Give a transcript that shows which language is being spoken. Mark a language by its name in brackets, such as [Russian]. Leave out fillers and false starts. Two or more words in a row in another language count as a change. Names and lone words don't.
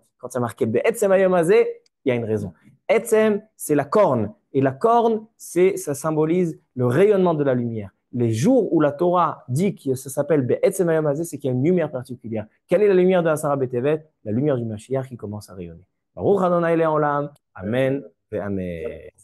[French] Quand c'est marqué [Hebrew] בעצם היום הזה, [French] il y a une raison. Etzem, c'est la corne. Et la corne, ça symbolise le rayonnement de la lumière. Les jours où la Torah dit que ça s'appelle [Hebrew] בעצם היום הזה, [French] c'est qu'il y a une lumière particulière. Quelle est la lumière de Asara B'Tevet? La lumière du Mashiach qui commence à rayonner. [Hebrew] ברוך ה' לעולם. אמן. אמן.